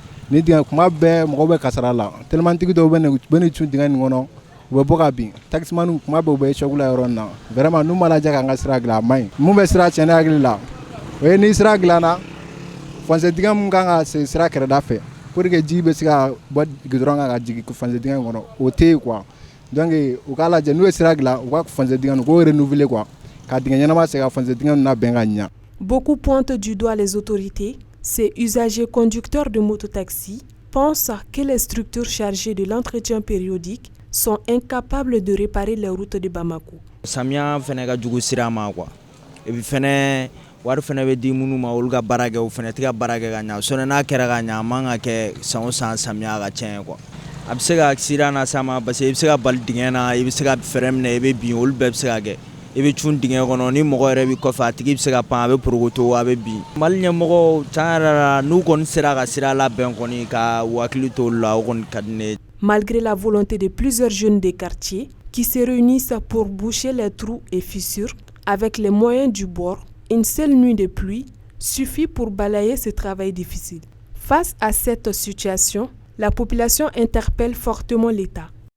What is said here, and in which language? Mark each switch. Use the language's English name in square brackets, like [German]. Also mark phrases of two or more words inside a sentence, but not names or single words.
[Bambara] ni dingɛ kuma bɛɛ mɔgɔw bɛ kasara la tellement tigi dɔw bɛ ne cun dingɛ nin kɔnɔ u bɛ bɔ ka bin taximaniw kuma bɛɛ u bɛ choc la yɔrɔ nin na vraiment n'u ma lajɛ k'an ka sira dilan a man ɲi mun bɛ sira tiɲɛ ne hakili la o ye ni sira dilanna foncé dingɛ mun kan ka se sira kɛrɛda fɛ [French] pour que [Bambara] ji bɛ se ka bɔ goudron kan ka jigin foncé dingɛ kɔnɔ o tɛ yen quoi donc u k'a lajɛ n'u ye sira dilan u ka foncé dingɛ nin k'o renouveler quoi ka dingɛ ɲɛnama se ka foncé dingɛ nin labɛn ka ɲɛ. [French] Beaucoup pointent du doigt les autorités. Ces usagers conducteurs de mototaxi pensent que les structures chargées de l'entretien périodique sont incapables de réparer les routes de Bamako. [Bambara] Samia fɛnɛ ka jugu sira ma quoi. [French] Et puis [Bambara] fɛnɛ wari fɛnɛ bɛ di minnu ma olu ka baara kɛ o fɛnɛ tɛ ka baara kɛ ka ɲɛ. Sɔnni n'a kɛra ka ɲɛ a man ka kɛ san o san samiya ka tiɲɛ quoi. A bɛ se ka accident lase a ma parce que i bɛ se ka bali dingɛ na i bɛ se ka fɛrɛ minɛ i bɛ bin olu bɛɛ bɛ se ka kɛ. I bɛ cun dingɛ kɔnɔ ni mɔgɔ yɛrɛ bɛ kɔfɛ a tigi bɛ se ka pan a bɛ porokoto a bɛ bin. Mali ɲɛmɔgɔw tiɲɛ yɛrɛ la n'u kɔni sera ka sira labɛn kɔni ka u hakili to olu la o kɔni ka di ne ye. [French] Malgré la volonté de plusieurs jeunes des quartiers qui se réunissent pour boucher les trous et fissures avec les moyens du bord, une seule nuit de pluie suffit pour balayer ce travail difficile. Face à cette situation, la population interpelle fortement l'État.